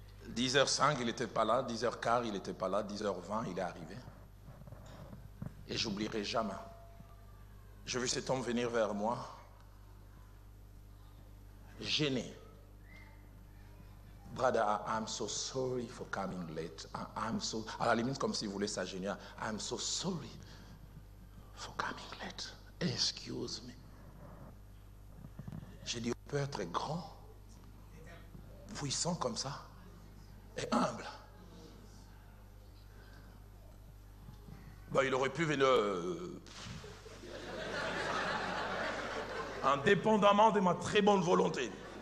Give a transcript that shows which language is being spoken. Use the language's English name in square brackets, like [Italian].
[French] 10h05, il n'était pas là. 10h15, il n'était pas là. 10h20, il est arrivé. Et j'oublierai jamais. J'ai vu cet homme venir vers moi, gêné. [English] Brother, I'm so sorry for coming late. I'm so, [French] à la limite, comme s'il voulait s'agénier. [English] I'm so sorry for coming late. Excuse me. [French] J'ai dit, on peut être grand, puissant comme ça, et humble. Ben, il aurait pu venir, indépendamment de ma très bonne volonté.